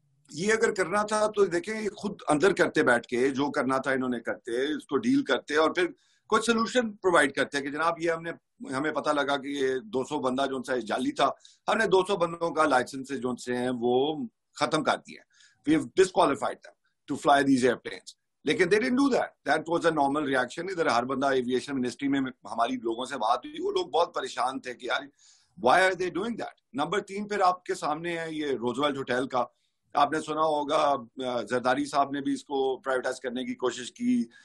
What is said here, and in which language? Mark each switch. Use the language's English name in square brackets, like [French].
[Urdu] یہ اگر کرنا تھا تو دیکھیں یہ خود اندر کرتے، بیٹھ کے جو کرنا تھا انہوں نے کرتے، اس کو ڈیل کرتے اور پھر کچھ سولوشن پرووائڈ کرتے کہ جناب یہ ہمیں پتہ لگا کہ یہ 200 بندہ جو سا جعلی تھا، ہم نے 200 بندوں کا لائسنس جو سے ہیں وہ ختم کر دیا. [English] We have disqualified them to fly these airplanes. لیکن they didn't do that. That was a normal reaction. [Urdu] ادھر ہر بندہ ایویشن منسٹری میں ہماری لوگوں سے بات ہوئی، وہ لوگ بہت پریشان تھے کہ یار [English] why are they doing that. [Urdu] Number 3 پھر آپ کے سامنے ہے یہ روزویلٹ ہوٹل کا. آپ نے سنا ہوگا زرداری صاحب نے بھی اس کو پرائیویٹائز کرنے کی کوشش کی.